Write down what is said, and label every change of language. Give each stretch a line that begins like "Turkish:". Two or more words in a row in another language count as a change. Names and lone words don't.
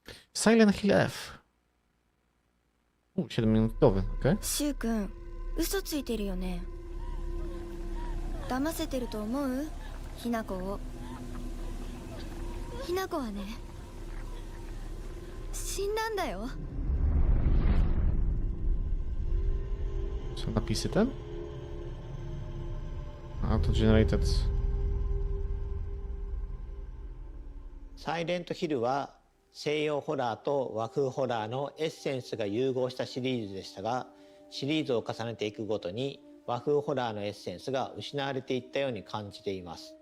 Polish: Silent Hill F. 7-minutowy, okej.
Japanese: シュウ君、嘘ついてるよね。騙せてると思う？ひな子を。ひな子はね、死んだんだよ。
Polish: Są napisy ten?
English: Auto-generated.
Japanese: サイレントヒルは西洋ホラーと和風ホラーのエッセンスが融合したシリーズでしたが、シリーズを重ねていくごとに和風ホラーのエッセンスが失われていったように感じています。